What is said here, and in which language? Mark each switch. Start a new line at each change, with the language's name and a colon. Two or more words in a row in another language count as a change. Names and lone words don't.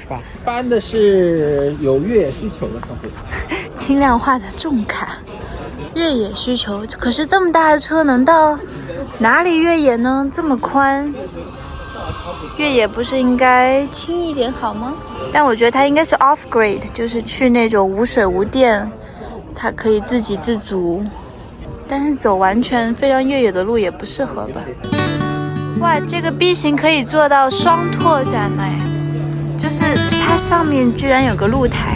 Chinese: 搬的是有越野需求的客戶。輕量化的重卡，越野需求。可是這麼大的車能到哪裡越野呢？這麼寬，越野不是應該輕一點好嗎？但我覺得它應該是 off-grid，就是去那種無水無電，它可以自給自足。但是走完全非常越野的路也不適合吧。哇，這個 B 型可以做到雙拓展嘞，就是它上面居然有個露台。